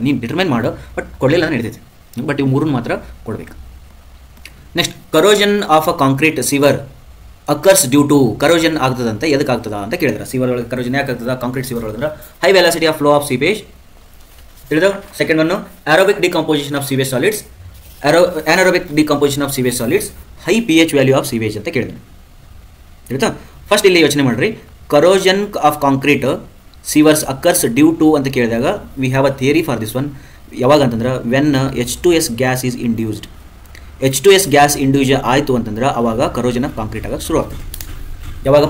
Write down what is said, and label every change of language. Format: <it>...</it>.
<kn>ನೀವು ಡಿಟರ್ಮೈನ್ ಮಾಡೋ, ಬಟ್ ಕೊಡಲಿಲ್ಲ ಅಂದ್ರೆ ನಡೀತೈತೆ. ಬಟ್ ಇವು 3 ಮಾತ್ರ ಕೊಡಬೇಕು.</kn> <en>Next, corrosion of a concrete sewer occurs due to.</en> <kn>Corrosion ಆಗ್ತದಂತ ಎದಕ್ಕೆ ಆಗ್ತದ ಅಂತ ಕೇಳಿದ್ರೆ, ಸಿವರ್ ಒಳಗೆ ಕರೋಷನ್ ಯಾಕೆ ಆಗ್ತದ? ಕಾಂಕ್ರೀಟ್ ಸಿವರ್ ಒಳಗೆ</kn> <en>high velocity of flow of sewage</en> <kn>ತಿಳಿದ.</kn> <en>second one aerobic decomposition of sewage solids, anaerobic decomposition of sewage solids, high pH value of sewage</en> <kn>ಅಂತ ಕೇಳಿದೆ. ತಿಳಿತಾ? ಫಸ್ಟ್ ಇಲ್ಲಿ ಯೋಚನೆ ಮಾಡ್ರಿ.</kn> <en>corrosion of concrete sewers occurs due to</en> <kn>ಅಂತ ಕೇಳಿದಾಗ</kn> <en>We have a theory for this one.</en> <kn>ಯಾವಾಗ ಅಂತಂದ್ರೆ</kn> <en>When H2S gas is induced.</en> <kn>H2S gas induce ಆಯಿತು ಅಂತಂದ್ರೆ ಅವಾಗ ಕರೋಷನ್ ಆಫ್ ಕಾಂಕ್ರೀಟ್ ಆಗೋಕ್ಕೆ ಶುರು ಆಗ್ತದೆ. ಯಾವಾಗ?</kn>